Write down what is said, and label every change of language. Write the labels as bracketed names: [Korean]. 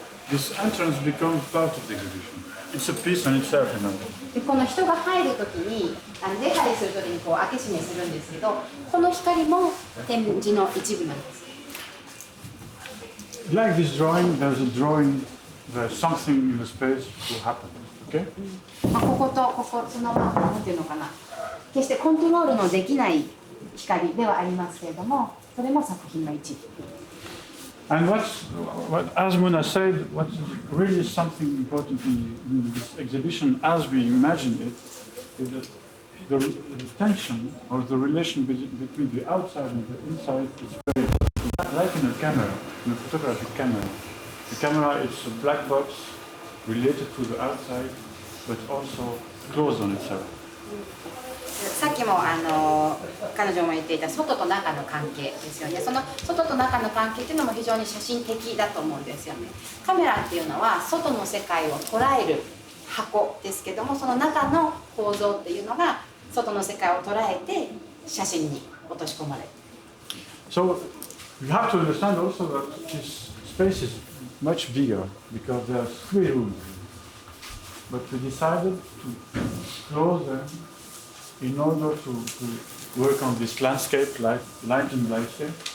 [English] This entrance becomes part of the exhibition. It's a piece on itself, you know. [Japanese] でこの人が入るときに出入りするときにこう開け閉めするんですけど、この光も展示の一部なんです。 [English] Like this drawing, there's something in the space to happen. Okay? [Japanese] こことここそのなんていうのかな、決してコントロールのできない光ではありますけれども、それも作品の一部。 [English] And what as Mouna said, what's really something important in this exhibition, as we imagine it, is that the tension or the relation between the outside and the inside is very important. Like in a camera, in a photographic camera. The camera is a black box related to the outside, but also closed on itself. [Japanese] さっきも彼女も言っていた外と中の関係ですよね。その外と中の関係っていうのも非常に写真的だと思うんですよね。カメラっていうのは外の世界を捉える箱ですけども、その中の構造っていうのが外の世界を捉えて写真に落とし込まれる。 [English] So you have to understand also that this space is much bigger because there are 3 rooms. But we decided to close them in order to work on this landscape, light and landscape.